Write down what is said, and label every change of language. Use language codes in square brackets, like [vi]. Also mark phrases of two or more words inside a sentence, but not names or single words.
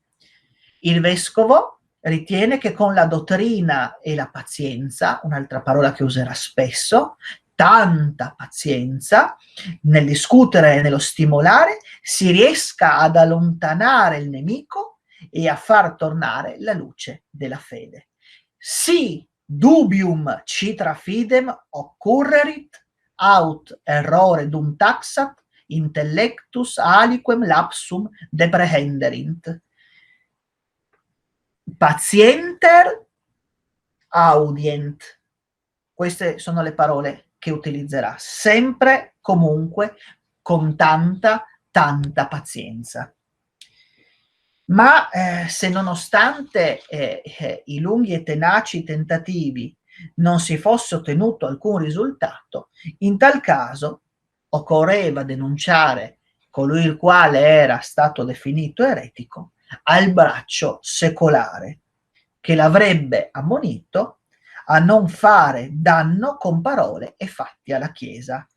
[it] Il vescovo ritiene che con la dottrina e la pazienza, un'altra parola che userà spesso, tanta pazienza, nel discutere e nello stimolare, si riesca ad allontanare il nemico e a far tornare la luce della fede. [la] Si dubium citra fidem occurrerit, aut errore dum taxat, intellectus aliquem lapsum deprehenderint. Pazienter audient. [it] Queste sono le parole che utilizzerà, sempre, comunque, con tanta pazienza. Ma se nonostante i lunghi e tenaci tentativi non si fosse ottenuto alcun risultato, in tal caso occorreva denunciare colui il quale era stato definito eretico al braccio secolare, che l'avrebbe ammonito a non fare danno con parole e fatti alla Chiesa.